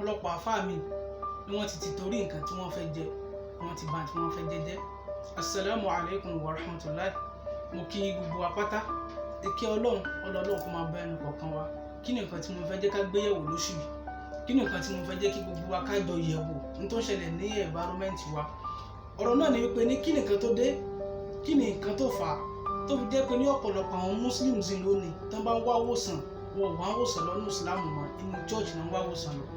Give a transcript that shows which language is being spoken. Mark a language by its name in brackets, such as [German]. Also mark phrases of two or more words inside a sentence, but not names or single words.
[Yoruba] àfáà mi ni wọ́n ti torí nǹkan tí wọ́n fẹ́ jẹ wọ́n ti bà tí wọ́n fẹ́ jẹ. [Arabic] السلام عليكم ورحمة الله. [Yoruba] Mo kí gbogbo apáta ìkẹ́ ọlọ́run kó máa bá ẹnu kọ̀ọ̀kan wa. Kí ni nǹkan tí mo fẹ́ jẹ́ ká gbéyẹ̀wò lóṣù yìí? Kí ni nǹkan tí mo fẹ́ jẹ́ kí gbogbo wa ká jọ yẹ̀wò ní tó ń ṣẹlẹ̀ ní environment wa? Ọ̀rọ̀ náà ni wípé ní kí ni nǹkan tó dé, kí ni nǹkan tó fà á tó fi jẹ́ pé ní ọ̀pọ̀lọpọ̀ àwọn Muslims lónìí tó bá ń wá wòsàn wọn ò wá wòsàn lọ ní Islam mọ́, inú church náà ń wá wòsàn lọ.